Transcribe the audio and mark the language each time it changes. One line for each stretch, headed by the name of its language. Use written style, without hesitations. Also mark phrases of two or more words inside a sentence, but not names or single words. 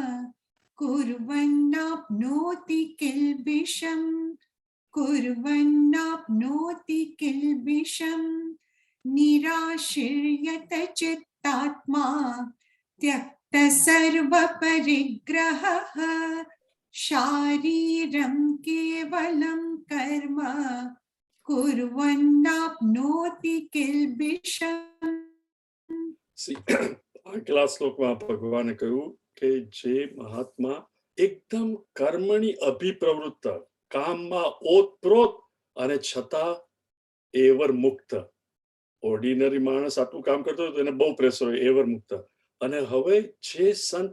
Sanskrit: कुर्वन्नाप्नोति किल्बिषम् कुर्वन्नाप्नोति किल्बिषम् निराशीर्यत चित्तात्मा त्यक्त सर्व परिग्रहः शारीरं केवलं कर्म कुर्वन्नाप्नोति किल्बिषम्
Gujarati: આગલા શ્લોકમાં ભગવાને કહ્યું કે જે મહાત્મા એકદમ કર્મની અભિપ્રવૃત્ત કામમાં ઓતપ્રોત અને છતાં એવર મુક્ત ઓર્ડિનરી માણસ આટલું કામ કરતો હોય તો એને બહુ પ્રેશર હોય એવર મુક્ત અને હવે જે સંત